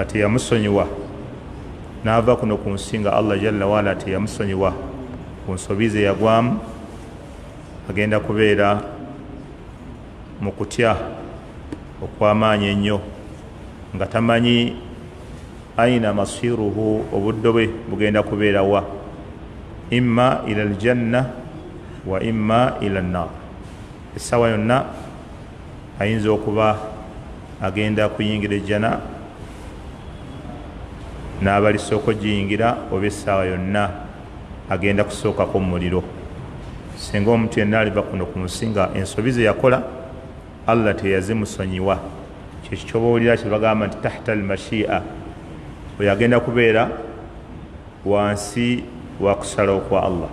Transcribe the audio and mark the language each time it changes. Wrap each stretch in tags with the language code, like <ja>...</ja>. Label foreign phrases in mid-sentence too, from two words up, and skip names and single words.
<lg>teyamusonyiwa n'ava kuno ku nsi nga Allah</lg> <ar>جل وعلا</ar> <lg>teyamusonyiwa ku nsobi ze yagwamu, agenda kubeera mu kutya okw'amaanyi ennyo, nga tamanyi</lg> <ar>أين مصيره,</ar> <lg>obudde bwe bugenda kubeera wa,</lg> <ar>إما إلى الجنة وإما إلى النار.</ar> <lg>Essaawa yonna ayinza okuba agenda kuyingira ejjana n'abalisooka ogiyingira, oba essaawa yonna agenda kusookako mu muliro. Singa omuntu yenna aliva kuno ku nsi nga ensobi ze yakola Allah teyazimusonyiwa, kyekyo ky'obaowulira kye bagamba nti</lg> <ar>تحت المشيئة,</ar> <lg>oyo agenda kubeera wansi wa kusalawo kwa Allah.</lg>